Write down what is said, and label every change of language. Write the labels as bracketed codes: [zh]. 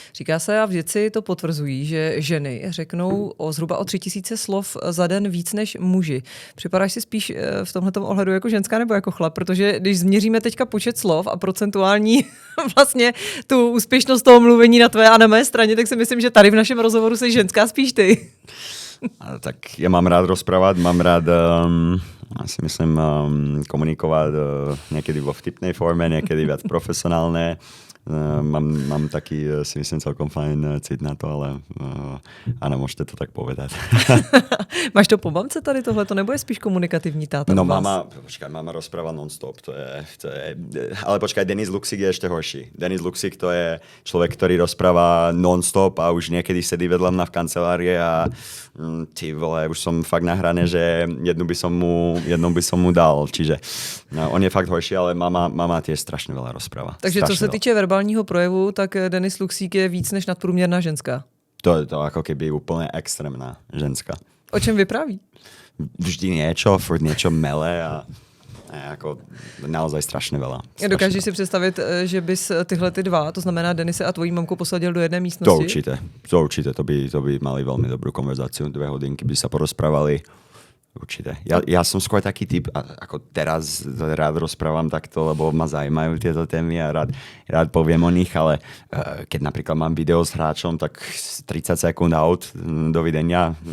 [cs] Říká se, a vědci to potvrzují, že ženy řeknou zhruba o 3000 slov za den víc než muži. Připadáš si spíš v tomhletom ohledu jako ženská nebo jako chlap? Protože když změříme teďka počet slov a procentuální vlastně tu úspěšnost toho mluvení na tvé a na mé straně, tak si myslím, že tady v našem rozhovoru jsi ženská spíš ty. [sk] Tak ja mám rád rozprávať, mám rád si myslím komunikovať niekedy vo vtipnej forme, niekedy viac profesionálne. Mám taký, si myslím, celkom fajn cit na to, ale áno, môžete to tak povedať. [cs] Máš to po mamce tady tohleto, nebo je spíš komunikativní táta? [sk] No máma rozpráva non-stop, to je, ale počkaj, Denis Luxik je ešte horší. Denis Luxik to je človek, ktorý rozpráva non-stop a už niekedy sedí vedľa mňa v kancelárii a ty vole, už som fakt na hrane, že jednu by som mu dal, čiže on je fakt horší, ale mama tiež strašne veľa rozpráva. [cs] Takže co se týče verbálního projevu, tak Denis Luxík je víc než nadprůměrná ženská. [sk] To je to ako keby úplne extrémna ženská. [cs] O čem vypráví? [sk] Vždy niečo, furt niečo mele a jako naozaj strašne veľa. [cs] Dokážeš si představit, že bys tyhle ty dva, to znamená Denise a tvojí mamku, posadil do jedné místnosti? [sk] To určite. To by mali veľmi dobrú konverzáciu. 2 hodinky by sa porozprávali. Určite. Ja som skôr taký typ, ako teraz rád rozprávam takto, lebo ma zaujímajú tieto témy a rád poviem o nich, ale keď napríklad mám video s hráčom, tak 30 sekúnd out, dovidenia.